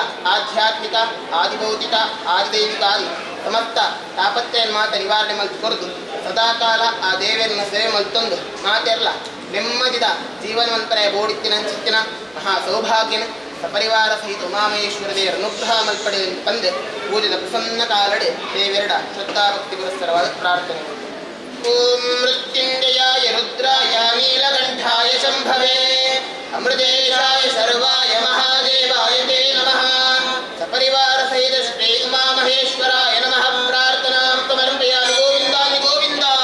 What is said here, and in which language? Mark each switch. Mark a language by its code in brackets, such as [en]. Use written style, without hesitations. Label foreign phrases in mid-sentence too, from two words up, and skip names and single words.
[tcy] ಆಧ್ಯಾತ್ಮಿಕ ಆದಿಭೌತಿಕ ಆದಿದೈವಿಕ ಆದಿ ಸಮಸ್ತ ತಾಪತ್ರೆಯನ್ನು ಮಾತ ನಿವಾರಣೆ ಮಲ್ಕೊರದು ಸದಾಕಾಲ ಆ ದೇವರನ್ನ ಸೇವೆ ಮಲ್ತೊಂದು ಮಾತೆಲ್ಲ ನೆಮ್ಮದಿದ ಜೀವನವಂತರ ಬೋಡಿತ್ತಿನ ಚಿತ್ತಿನ ಮಹಾ ಸೌಭಾಗ್ಯನ ಸಪರಿವಾರ ಸಹಿತ ಉಮಾಮಹೇಶ್ವರ ದೇವರ ಅನುಗ್ರಹ ಮಲ್ಪಡೆ ತಂದು ಪೂಜಿತ ಪ್ರಸನ್ನ ಕಾಲಡೆ ದೇವೆರಡ ಶ್ರದ್ಧಾಭಕ್ತಿ ಪುರಸ್ಸರವಾದ ಪ್ರಾರ್ಥನೆ. [sa] ಓಂ ಮೃತ್ಯುಂಜಯಾಯ ರುದ್ರಾಯ ನೀಲಕಂಠಾಯ ಶಂಭವೇ ಅಮೃತೇಶಾಯ ಸರ್ವಾಯ ಮಹಾದೇವಾಯ ತೇ ನಮಃ. ಸಪರಿವಾರ ಸಹಿತ ಶ್ರೀ ಉಮಾಮಹೇಶ್ವರಾಯ ನಮಃ ಪ್ರಾರ್ಥನಾಂ ಸಮರ್ಪಯಾಮಿ. ಗೋವಿಂದಾನಿ ಗೋವಿಂದ.